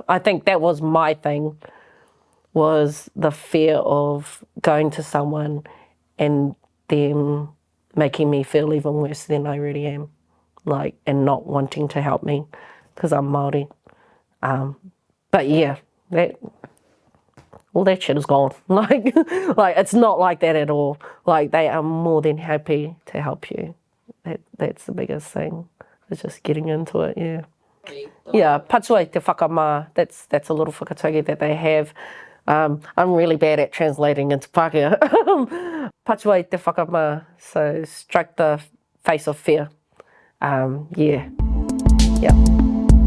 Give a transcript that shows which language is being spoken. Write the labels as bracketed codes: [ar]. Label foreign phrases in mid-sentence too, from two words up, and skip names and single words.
[en] I think that was my thing, was the fear of going to someone and them making me feel even worse than I really am, like, and not wanting to help me because I'm Māori. But yeah, all that shit is gone. Like, it's not like that at all. Like, they are more than happy to help you. That's the biggest thing. It's just getting into it. Yeah. Yeah, [mi] patua te whakamā. [en] That's a little whakatauki that they have. I'm really bad at translating into Pākehā. [mi] Patua te whakamā. [en] So strike the face of fear. Yeah. Yeah.